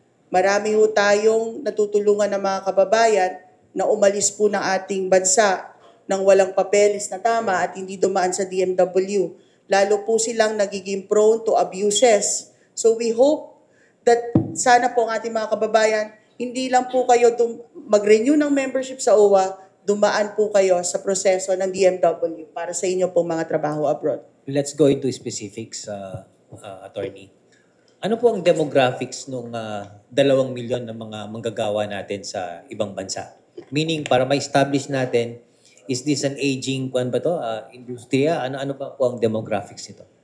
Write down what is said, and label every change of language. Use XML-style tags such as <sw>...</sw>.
<tl>Marami ho tayong natutulungan ng mga kababayan na umalis po ng ating bansa ng walang papeles na tama at hindi dumaan sa DMW. Lalo po silang nagiging</tl> <en>prone to abuses. So we hope that</en> <tl>sana po ang ating mga kababayan, hindi lang po kayo mag-renew ng membership sa OWA, dumaan po kayo sa proseso ng DMW para sa inyo pong mga trabaho abroad.</tl> <en>Let's go into specifics, attorney.</en> <tl>Ano po ang demographics ng 2 milyon ng mga manggagawa natin sa ibang bansa?</tl> <en>Meaning,</en> <tl>para ma-establish natin,</tl> <en>is this an aging industriya?</en> <tl>Ano pa po ang demographics nito?</tl>